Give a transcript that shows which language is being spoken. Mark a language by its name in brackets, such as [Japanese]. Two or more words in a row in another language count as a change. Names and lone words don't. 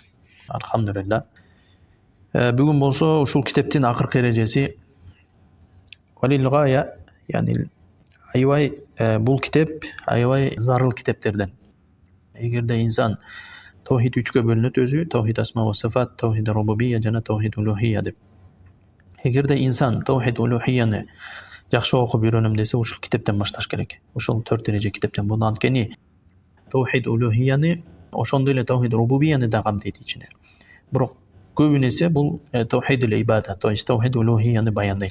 [Kyrgyz] Алхамдулилла. Бүгүн болсо ушул китептин акыркы эрежеси Валил гая, яни аябай бул китеп аябай зарыл китептерден. Эгерде инсан тавхид 3-кө бөлүнөт өзү, [Arabic] توحيد الأسماء والصفات, توحيد الربوبية жана توحيد الألوهية деп. [Kyrgyz] Эгерде инсан тавхид улухияны жакшы окуп үйрөнөм десе, ушул китептен башташ керек. Ушул 4 эреже китептен. Бул анткени тавхид улухияны, ошондой эле тавхид рубубияны да камтыйт ичине. Бирок көбүнесе бул [Arabic] توحيد العبادة, [Russian] то есть [Kyrgyz] тавхид улухияны баяндайт.